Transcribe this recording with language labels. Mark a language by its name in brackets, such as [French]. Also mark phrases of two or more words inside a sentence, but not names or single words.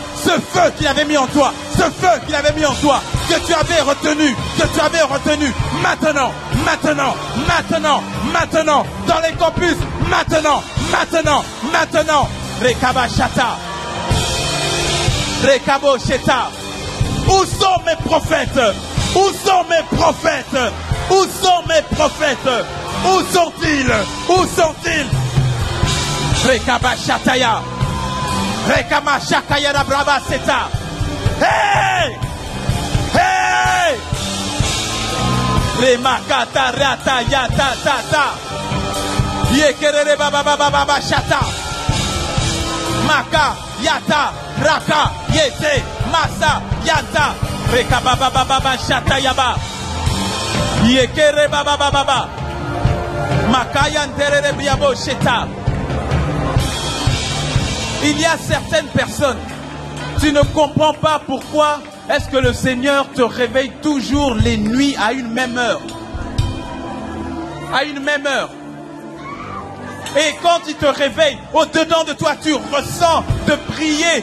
[French] Ce feu qu'il avait mis en toi, ce feu qu'il avait mis en toi, que tu avais retenu, maintenant, maintenant, maintenant, maintenant, dans les campus, maintenant, maintenant, maintenant. Rekabashata, Rekabosheta. Où sont mes prophètes? Où sont mes prophètes? Où sont mes prophètes? Où sont-ils? Où sont-ils? Rekabashataya, Rekamashakaya Braba Seta. Hey! Hey! Remakata Rata Yata Tata. Yekerere Baba Baba Baba Shata. Maka Yata Raka Yete Masa Yata. Rekababa Baba Shata Yaba. Yekere Baba Baba. Makayan Terere Biabo Sheta. Il y a certaines personnes, tu ne comprends pas pourquoi est-ce que le Seigneur te réveille toujours les nuits à une même heure. À une même heure. Et quand il te réveille, au-dedans de toi, tu ressens de prier.